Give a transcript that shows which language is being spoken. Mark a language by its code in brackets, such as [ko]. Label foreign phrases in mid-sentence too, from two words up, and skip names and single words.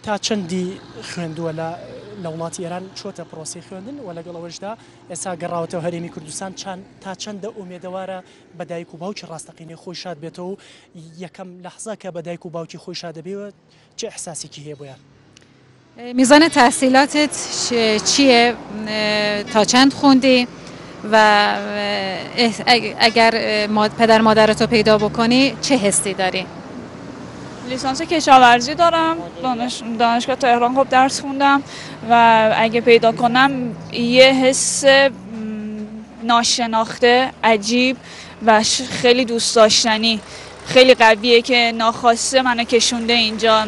[ckb] تا چەندی خوێندووە لە وڵاتی ئێران چۆتە پرۆسی خوێندن و لەگەڵ ئەوەشدا ئێستا گەڕاوەتەوە هەرێمی کوردستان تا چەندە ئومێدەوارە بە دایک و باوکی ڕاستەقینەی خۆی شاد بێتەوە و یەکەم لەحظە کە بە دایک و باوکی خۆی شاد دەبێەوە چه احساسێکی هەیە بۆیان؟ [fa] میزان تحصیلاتت چیه؟ تا چند خوندی؟ و اگر پدر مادرتو پیدا بکنی چه حسی داری؟ لیسانس کشاورزی دارم، دانشگاه تهران خب درس خوندم و اگه پیدا کنم یه حس ناشناخته عجیب و خیلی دوست داشتنی خیلی قویه که ناخواسته منو کشونده اینجا.